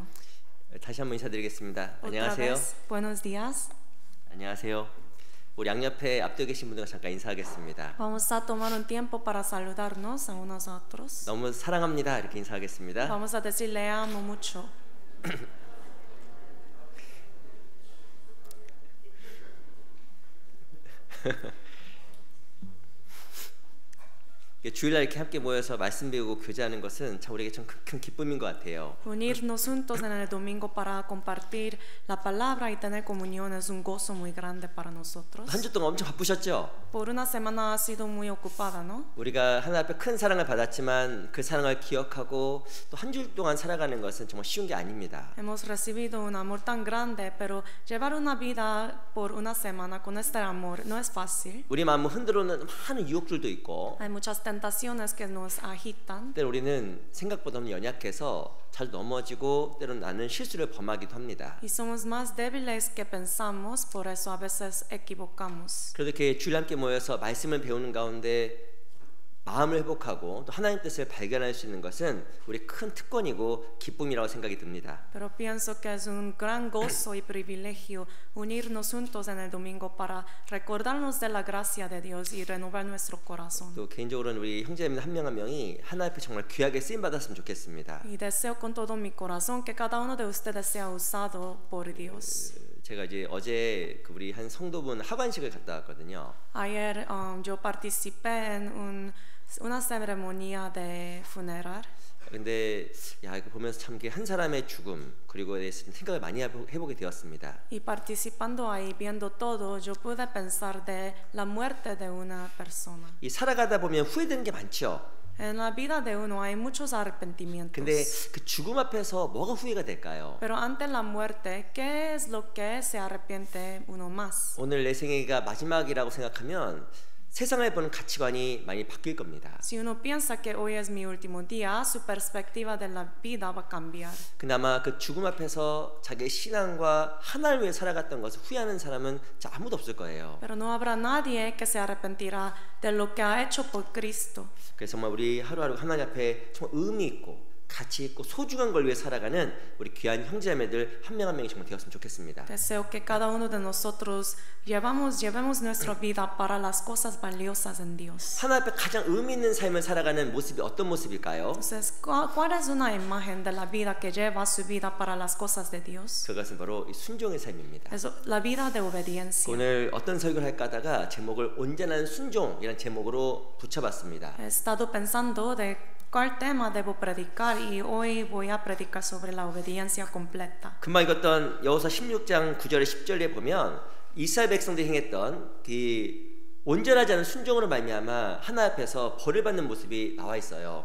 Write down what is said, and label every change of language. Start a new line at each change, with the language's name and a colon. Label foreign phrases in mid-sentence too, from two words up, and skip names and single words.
Korean: 다시 한번 인사드리겠습니다. 안녕하세요.
Spanish: Buenos días.
Korean: 안녕하세요. 우리 양옆에 앞뒤에 계신 분들과 잠깐 인사하겠습니다.
Spanish: Vamos a tomar un tiempo para saludarnos a unos a otros.
Korean: 너무 사랑합니다. 이렇게 인사하겠습니다.
Spanish: Vamos a decir le amo mucho.
Korean: 주일날 이렇게 함께 모여서 말씀 배우고 교제하는 것은 참 우리에게 참 큰 기쁨인 것 같아요.
Spanish: Unirnos juntos en el domingo para compartir la palabra y tener comunión es un gozo muy grande para nosotros.
Korean: 한 주 동안 엄청 바쁘셨죠?
Spanish: Por una semana ha sido muy ocupada, ¿no?
Korean: 우리가 하나님 앞에 큰 사랑을 받았지만 그 사랑을 기억하고 또 한 주 동안 살아가는 것은 정말 쉬운 게 아닙니다.
Spanish: Hemos recibido un amor tan grande, pero llevar una vida por una semana con este amor no es fácil.
Korean: 우리 마음을 흔들어오는 많은 유혹들도 있고
Spanish: Hay muchas tentaciones que nos agitan.
Korean: 때로 우리는 생각보다 너무 연약해서 자주 넘어지고 때로는 나는 실수를 범하기도 합니다.
Spanish: Y somos más débiles que pensamos, por eso a veces equivocamos.
Korean: 그래도 이렇게 주일 함께 모여서 말씀을 배우는 가운데 마음을 회복하고 또 하나님 뜻을 발견할 수 있는 것은 우리 큰 특권이고 기쁨이라고 생각이 듭니다.
Spanish: Pero pienso que es un gran gozo y privilegio unirnos juntos en el domingo para recordarnos de la gracia de Dios y renovar nuestro corazón.
Korean: 또 개인적으로는 우리 형제자매들 한 명 한 명이 하나님 앞에 정말 귀하게 쓰임 받았으면 좋겠습니다.
Spanish: Y deseo con todo mi corazón que cada uno de ustedes sea usado por Dios.
Korean: 제가 이제 어제 우리 한 성도분 하관식을 갔다 왔거든요.
Spanish: Ayer yo participé en una ceremonia de funeral.
Korean: 근데 야 이거 보면서 참 한 사람의 죽음 그리고에 대해서 생각을 많이 해보게 되었습니다.
Spanish: Y participando ahí, viendo todo, yo pude pensar de la muerte de una persona.
Korean: 이 살아가다 보면 후회되는 게 많죠.
Spanish: En la vida de uno hay muchos arrepentimientos.
Korean: 근데 그 죽음 앞에서 뭐가 후회가 될까요?
Spanish: Pero ante la muerte, ¿qué es lo que se arrepiente uno más?
Korean: 오늘 내 생애가 마지막이라고 생각하면 세상을 보는 가치관이 많이 바뀔 겁니다.
Spanish: Si uno piensa que hoy es mi último día, su perspectiva de la vida va a cambiar.
Korean: 그나마 그 죽음 앞에서 자기의 신앙과 하나를 위해 살아갔던 것을 후회하는 사람은 아무도 없을 거예요.
Spanish: Pero no habrá nadie que se arrepentirá de lo que ha hecho por Cristo.
Korean: 그래서 정말 우리 하루하루 하나님 앞에 정말 의미 있고 가치 있고 소중한 걸 위해 살아가는 우리 귀한 형제자매들 한 명 한 명이 정말 되었으면 좋겠습니다.
Spanish: Deseo que cada uno de nosotros llevemos nuestra vida para las cosas valiosas en Dios.
Korean: 하나님 앞에 가장 의미 있는 삶을 살아가는 모습이 어떤 모습일까요?
Spanish: Entonces, ¿cuál es una imagen de la vida que lleva su vida para las cosas de Dios?
Korean: 그것은 바로 이 순종의 삶입니다.
Spanish: Es la vida de obediencia.
Korean: 오늘 어떤 설교를 할까 하다가 제목을 온전한 순종이라는 제목으로 붙여봤습니다.
Spanish: He estado pensando de cuál tema debo predicar y hoy voy a predicar sobre la obediencia completa.
Korean: 금방 읽었던 여호수아 16장 9절에 10절에 보면 이스라엘 백성들이 행했던 그 온전하지 않은 순종으로 말미암아 하나님 앞에서 벌을 받는 모습이 나와 있어요.